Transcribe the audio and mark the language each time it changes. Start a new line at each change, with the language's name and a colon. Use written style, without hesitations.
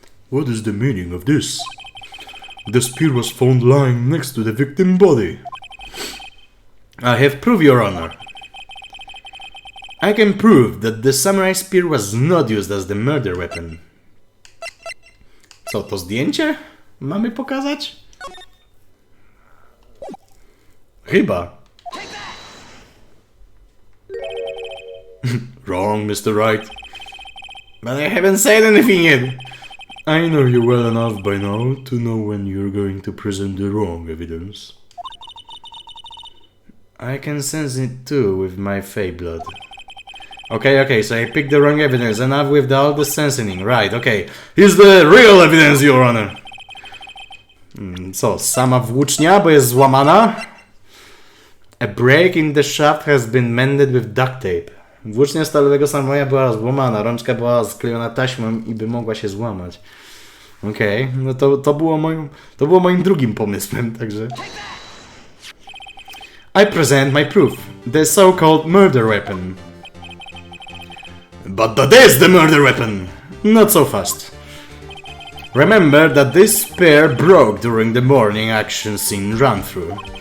English: What is the meaning of this? The spear was found lying next to the victim's body. I have proof, Your Honor. I can prove that the samurai spear was not used as the murder weapon.
Polish: Co, to zdjęcie mamy pokazać? Chyba.
English: Wrong, Mr. Wright. But I haven't said anything yet. I know you well enough by now to know when you're going to present the wrong evidence. I can sense it too with my fey blood. Okay, so I picked the wrong evidence, enough with all the sensing, right, okay. Here's the real evidence, Your Honor.
Polish: Co, sama włócznia, bo jest złamana?
English: A break in the shaft has been mended with duct tape.
Polish: Włócznia stalowego samoja była złamana, rączka była sklejona taśmą i by mogła się złamać. Okej, no to było moim drugim pomysłem, także...
English: I present my proof, the so-called murder weapon. But that is the murder weapon! Not so fast. Remember that this spear broke during the morning action scene run-through.